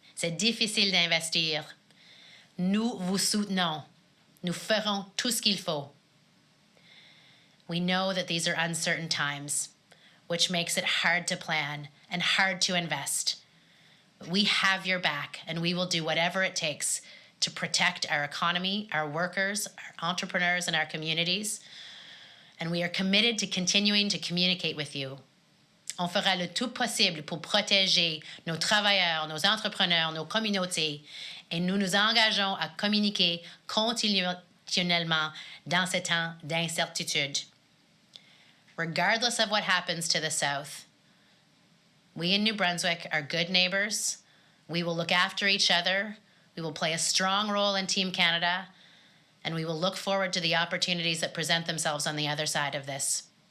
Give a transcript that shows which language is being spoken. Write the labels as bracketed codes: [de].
[fr] C'est difficile d'investir. Nous vous soutenons. Nous ferons tout ce qu'il faut. [en] We know that these are uncertain times, which makes it hard to plan and hard to invest. We have your back, and we will do whatever it takes to protect our economy, our workers, our entrepreneurs, and our communities. And we are committed to continuing to communicate with you. [fr] On fera le tout possible pour protéger nos travailleurs, nos entrepreneurs, nos communautés, et nous nous engageons à communiquer continuellement dans ces temps d'incertitude. [en] Regardless of what happens to the South, we in New Brunswick are good neighbors. We will look after each other. We will play a strong role in Team Canada, and we will look forward to the opportunities that present themselves on the other side of this.